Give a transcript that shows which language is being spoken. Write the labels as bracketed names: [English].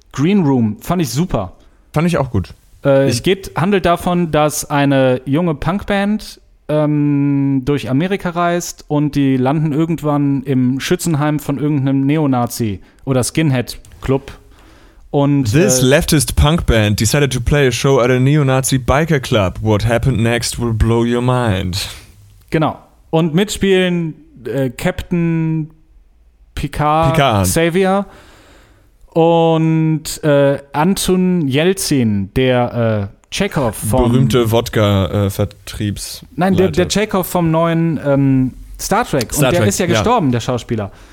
[German] Green Room. Fand ich super. Fand ich auch gut. Handelt davon, dass eine junge Punkband durch Amerika reist und die landen irgendwann im Schützenheim von irgendeinem Neonazi oder Skinhead-Club. Und, [English] This leftist punk band decided to play a show at a Neonazi biker club. What happened next will blow your mind. [German] Genau. Und mitspielen Captain Picard. Xavier und Anton Jelzin, der Chekhov vom... Berühmte Wodka-Vertriebs... Nein, der Chekhov vom neuen Star Trek. Star und der Trek, ist ja gestorben, der Schauspieler.